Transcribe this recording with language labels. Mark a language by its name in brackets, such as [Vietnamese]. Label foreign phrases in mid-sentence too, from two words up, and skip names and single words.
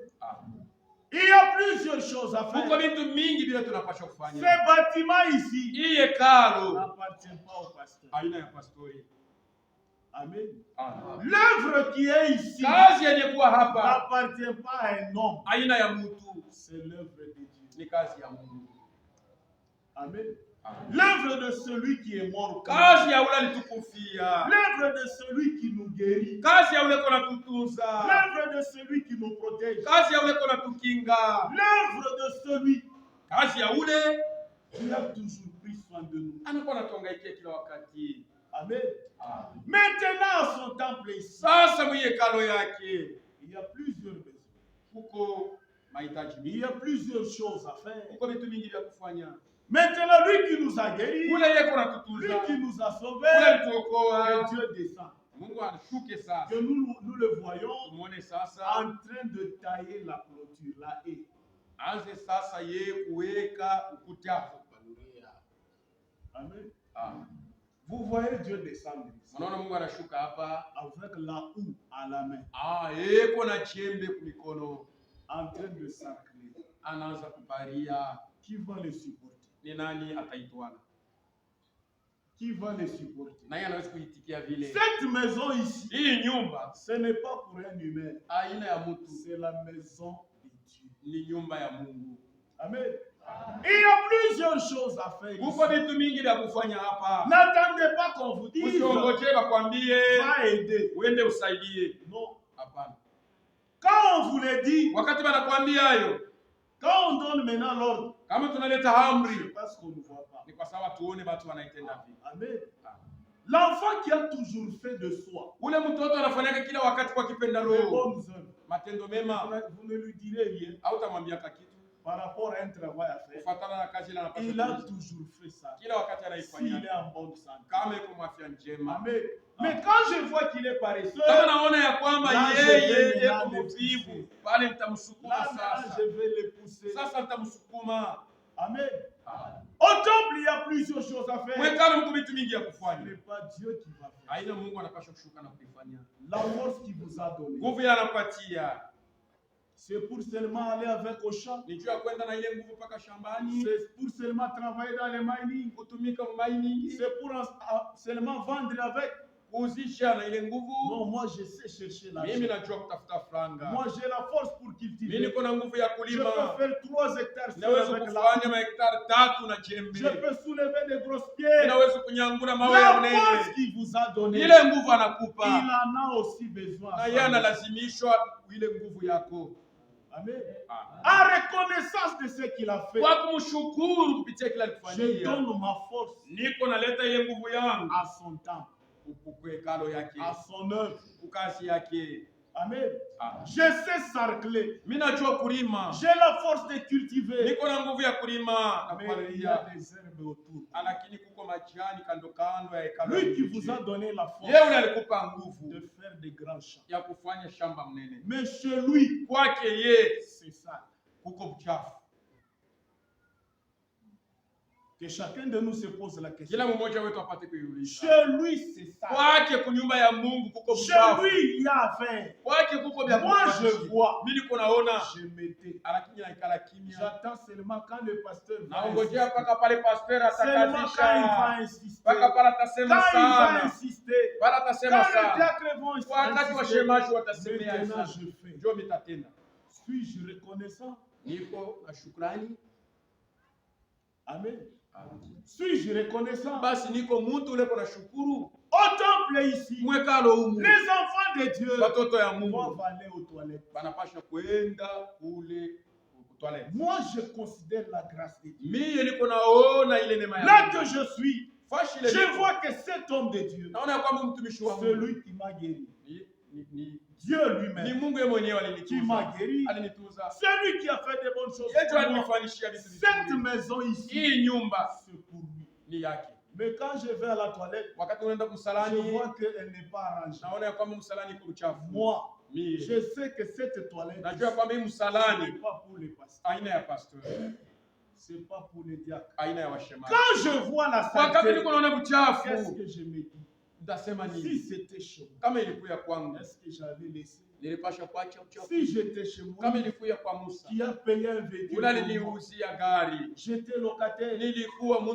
[French] Amen. Il y a plusieurs choses à [Swahili] Muko [French] faire. [Swahili] vitu mingi vile tunapaswa [French] Ce [Swahili] kufanya. [French] bâtiment ici [Swahili] Hii hekalo [French] n'appartient pas au pasteur. [Swahili] aina ya pastori. Amen. Amen. [French] L'œuvre qui est ici [Swahili] Kazi yenye kuwa hapa [French] n'appartient pas à un homme. [Swahili] aina ya mtu, [French] C'est l'œuvre de Dieu. [Swahili] ni kazi ya Mungu. Amen. Amen. [French] L'œuvre de celui qui est mort. [Swahili] Kazi ya ule alitukufia, [French] L'œuvre de celui qui nous guérit. [Swahili] kazi ya ule kona tutunza, [French] L'œuvre de celui qui nous protège. [Swahili] kazi ya ule kona tukinga, [French] L'œuvre de celui [Swahili] kazi ya ule [French] qui a toujours pris soin de nous. [Swahili] anakuwa anatuangaikia kila wakati. Amen. Amen. [French] Maintenant, à son temple ici, [Swahili] Sasa mwenye hekalo yake [French] il y a plusieurs besoins. [Swahili] kuko mahitaji [French] Il [Swahili] mingi, [French] y a plusieurs choses à faire. [Swahili] kuko vitu mingi vya kufanya. [French] Maintenant, lui qui nous a guéris, [Swahili] Ule yeye kona [French] lui [Swahili] tutunza, [French] qui nous a [Swahili] ule [French] sauvés, [Swahili] alituokoa. [French] que Dieu descend. [Swahili] Mungu anashuke sasa, [French] Que nous le voyons [Swahili] tumuone sasa, [French] en train de tailler la clôture, la haie. [Swahili] anze sasa yeye kuweka ukuta hapo. Amen. Amen. [French] Vous voyez Dieu descendre ici, [Swahili] Unaona Mungu anashuka hapa, [French] avec la houe à la main, [Swahili] yeko na chembe kumikono, [French] en train de sacrer. [Swahili] anaanza kuparia. [French] Qui va le supporter? [Swahili] Ni nani ataitwana? [French] Qui va le supporter? [Swahili] Nani anaweza kuitikia vile? [French] Cette maison ici, [Swahili] Hii nyumba [French] ce n'est pas pour un humain, [Swahili] aina ya mtu, [French] c'est la maison de Dieu. [Swahili] ni nyumba ya Mungu. Amen. [French] Il y a plusieurs choses à faire [Swahili] Kuko [French] ici. [Swahili] vitu mingi vya kufanya hapa. [French] N'attendez pas qu'on vous dise, [Swahili] Usiongoje bakwambie [French] va aider. [Swahili] uende usaidie. [French] Non. [Swahili] Hapana. [French] Quand on vous le dit, [Swahili] Wakati banakwambia hayo, [French] quand on donne maintenant l'ordre, [Swahili] kama tunaleta [French] c'est [Swahili] amri, [French] parce qu'on ne voit pas. [Swahili] ni kwa sababu tuone watu wanaitenda vipi. Amen. [French] L'enfant qui a toujours fait de soi [Swahili] Ule mtoto anafanyaka kila wakati kwa kipenda [French] les [Swahili] roho, [French] bonnes œuvres, [Swahili] matendo mema, [French] vous ne lui direz rien [Swahili] au tamwambia kitu [French] par rapport à un travail à faire. [Swahili] kufuatana na kazi ile anapaswa [French] Il a [Swahili] kufanya. [French] toujours fait ça. [Swahili] Kila wakati [French] S'il [Swahili] anaifanya [French] est en bonne santé. [Swahili] kama yuko mwafya njema. Amen. [French] Mais quand je vois qu'il est paresseux, [Swahili] Kama naona ya kwamba [French] Là, je [Swahili] yeye [French] vais [Swahili] yuko [French] maintenant [Swahili] mvivu, [French] le [Swahili] pale [French] là [Swahili] nitamsukuma [French] maintenant, [Swahili] sasa. [French] je vais le pousser. [Swahili] Sasa nitamsukuma. Amen. [French] Au temple, il y a plusieurs choses à faire. [Swahili] Mwekano mko vitu mingi ya [French] Ce [Swahili] kufanya. [French] n'est pas Dieu qui va faire. [Swahili] Haina Mungu anapaswa kushuka na kuifanya. [French] La force qu'il vous a donnée, [Swahili] Nguvu ile anapatia [French] c'est pour seulement aller avec au champ. [Swahili] ni juu ya kwenda na ile nguvu mpaka shambani, [French] C'est pour seulement travailler dans les mining. [Swahili] kutumika mining, [French] C'est pour seulement vendre avec. [Swahili] kuuzisha na ile nguvu. [French] Non, moi je sais chercher [Swahili] Mimi [French] l'argent. [Swahili] najua kutafuta franga. [French] Moi j'ai la force pour [Swahili] Mimi [French] cultiver. [Swahili] niko na nguvu ya [French] Je [Swahili] kulima. [French] peux faire 3 hectares seul [Swahili] Naweza [French] avec la [Swahili] kufanya mahektari 3 na jembe. [French] Je peux soulever des grosses pierres. [Swahili] Ninaweza kunyangura mawe ya [French] La [Swahili] mnene. [French] force qu'il vous a donnée, [Swahili] Ile nguvu [French] il [Swahili] anakupa. [French] en a aussi besoin. [Swahili] Na yeye analazimishwa ile nguvu yako. Amen. Amen. [French] En reconnaissance de ce qu'il a fait, [Swahili] Kwa kumshukuru kupitia kila [French] je [Swahili] alifanyia. [French] donne ma force [Swahili] Niko naleta ile nguvu yangu [French] à son temps, [Swahili] kwa hekalo yake, [French] à son œuvre. [Swahili] kwa kazi yake. Amen. Amen. [French] Je sais sarcler. [Swahili] Mimi najua kulima. [French] J'ai la force de cultiver. [Swahili] Niko na nguvu ya kulima na [French] Mais il y [Swahili] kupalilia. [French] a des herbes autour. [Swahili] Lakini kuko majani kando kando ya hekalo. [French] Lui qui vous a donné la force [Swahili] Yeye alikupa [French] de [Swahili] nguvu [French] faire des grands champs. [Swahili] ya kufanya shamba mnene. [French] Mais chez lui, [Swahili] Kwake yeye [French] c'est ça. [Swahili] kuko uchafu. [French] Que chacun de nous se pose la question. [Swahili] Kila mmoja wetu apate kuiuliza. [French] Chez lui, c'est ça. [Swahili] Kwake kunyumba ya Mungu kuko [French] Chez [Swahili] uchafu. [French] lui, il y a à faire. [Swahili] Kwake kuko vya [French] Moi, je [Swahili] kufanya. [French] vois. [Swahili] Mimi niko naona [French] Je m'étais. [Swahili] lakini naikala kimya. [French] J'attends seulement quand le pasteur va [Swahili] Naongojea [French] insister. [Swahili] mpaka pale pastor [French] Seulement quand il va [Swahili] atakazisha. [French] insister. [Swahili] Mpaka pale [French] Quand [Swahili] atasema [French] il va [Swahili] sana. [French] insister. [Swahili] Pale [French] Quand [Swahili] atasema [French] les [Swahili] sana. [French] diacres vont [Swahili] Wakati [French] insister. [Swahili] washemaji watasemea [French] Maintenant, [Swahili] sana. [French] je fais. [Swahili] Ndio mitatenda. [French] Suis-je reconnaissant? [Swahili] Niko na shukrani. [French] Amen. Suis-je reconnaissant? [Swahili] Basi niko mtu ule kuna shukuru. [French] Au temple ici, [Swahili] Mwekalo humu. [French] les enfants de Dieu [Swahili] Watoto ya Mungu [French] doivent aller aux toilettes. [Swahili] banapasha kwenda kule toilet. [French] Moi, je considère la grâce de Dieu. [Swahili] Mimi niko naona ile neema ya [French] Là [Swahili] Mungu. [French] que je suis, [Swahili] Fashi ile [French] je [Swahili] niko. [French] vois que cet homme de Dieu, [Swahili] Naona kwamba mtumishi wa Mungu [French] celui qui m'a guéri, [Swahili] ni [French] Dieu lui-même [Swahili] Mungu yeye mwenyewe [French] qui m'a [Swahili] alinituza. [French] guéri, [Swahili] Alinituza. [French] celui qui a fait de bonnes choses [Swahili] Yeye [French] pour moi. [Swahili] alinifanyishia vitu [French] Cette [Swahili] vizuri. [French] maison ici, [Swahili] Hii nyumba [French] c'est pour lui. [Swahili] ni yake. [French] Mais quand je vais à la toilette, [Swahili] Wakati unaenda [French] je [Swahili] msalani, [French] vois qu'elle n'est pas arrangée. [Swahili] naona ya kwamba msalani iko uchafu. [French] Moi, [Swahili] Mimi [French] je sais que cette toilette, [Swahili] najua kwamba hii [French] ce [Swahili] msalani [French] n'est pas pour les pasteurs, [Swahili] aina ya pastor, [French] c'est pas pour les diacres. [Swahili] aina ya washemaji. [French] Quand je vois la [Swahili] Wakati [French] saleté, [Swahili] niko naona [French] qu'est-ce [Swahili] uchafu, [French] que je me dis? [Swahili] nitasema [French] Si [Swahili] nini? [French] c'était chez moi, [Swahili] Kama ilikuwa kwangu, [French] est-ce que j'avais laissé? [Swahili] nilipasha kuacha uchafu. [French] Si j'étais chez moi, [Swahili] Kama ilikuwa kwa Musa, [French] qui a payé un véhicule, [Swahili] yule [French] pour moi, [Swahili] aliniuzia gari. [French] j'étais locataire, [Swahili] Nilikuwa mtu